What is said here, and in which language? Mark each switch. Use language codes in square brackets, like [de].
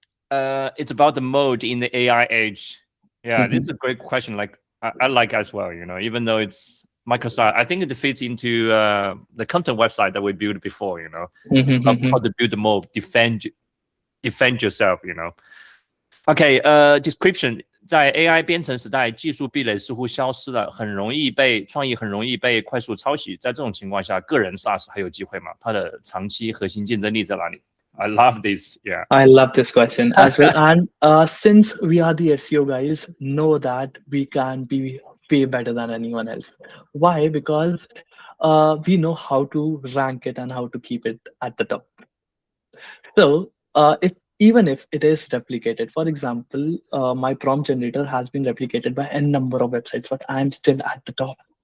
[en] It's about the mode in the AI age. Yeah, this is a great question. Like I like as well, you know, even though it's Micro SaaS, I think it fits into the content website that we built before, you know, how to build the mode, defend yourself, you know. Okay, description. [zh] 在 AI 编程时代，技术壁垒似乎消失了，创意很容易被快速抄袭。在这种情况下，个人 SaaS 还有机会吗？它的长期核心竞争力在哪里？ [en] I love this. Yeah. I love this question as well. And since we are the SEO guys, know that we can be way better than anyone else. Why? Because we know how to rank it and how to keep it at the top. So even if it is replicated, for example, my prompt generator has been replicated by n number of websites, but I'm still at the top.